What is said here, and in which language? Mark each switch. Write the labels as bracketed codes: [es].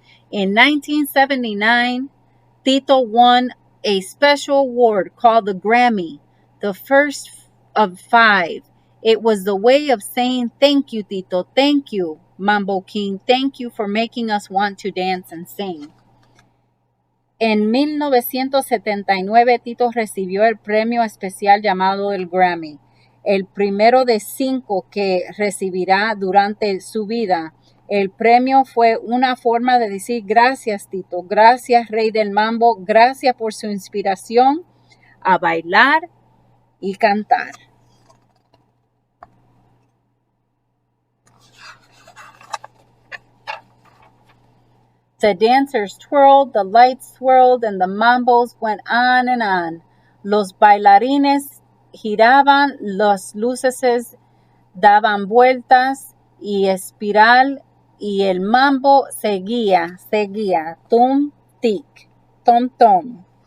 [en] In 1979, Tito won a special award called the Grammy, the first of 5. It was the way of saying thank you, Tito. Thank you, Mambo King. Thank you for making us want to dance and sing. [es] En 1979, Tito recibió el premio especial llamado el Grammy, el primero de 5 que recibirá durante su vida. El premio fue una forma de decir gracias, Tito, gracias, Rey del Mambo, gracias por su inspiración a bailar y cantar. [en] The dancers twirled, the lights swirled, and the mambos went on and on. [es] Los bailarines giraban, las luces daban vueltas y espiral, y el mambo seguía, tum, tic, tom, tom.